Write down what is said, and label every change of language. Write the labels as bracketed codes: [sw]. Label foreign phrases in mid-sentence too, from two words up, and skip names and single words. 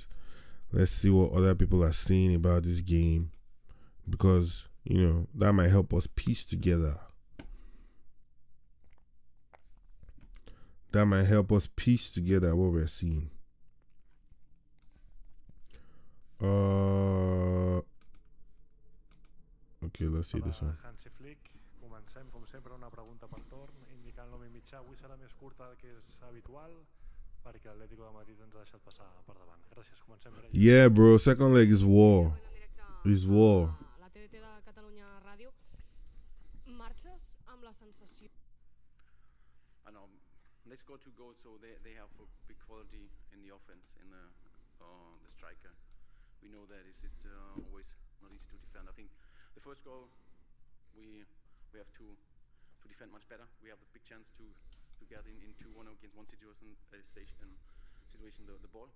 [en] Let's see what other people are saying about this game, because that might help us piece together. That might help us piece together what we're seeing. Okay, let's see this one. [ca] Hansi Flick, comencem com sempre una pregunta per torn, indicant l'home mitjà. Avui serà més curta del que és habitual, perquè l'Atlético de Madrid ens ha deixat passar per davant. Gràcies, comencem per ell. [en] Yeah, bro, second leg is war. Is war. [ca] La TDT de Catalunya Ràdio. Marxes amb la sensació... [en] I know they scored 2 goals, so they have a big quality in the offense, in the striker. We know that it's always not easy to defend. I think the first goal we have to defend much better. We have a big chance to get in 2-1 against one situation the ball.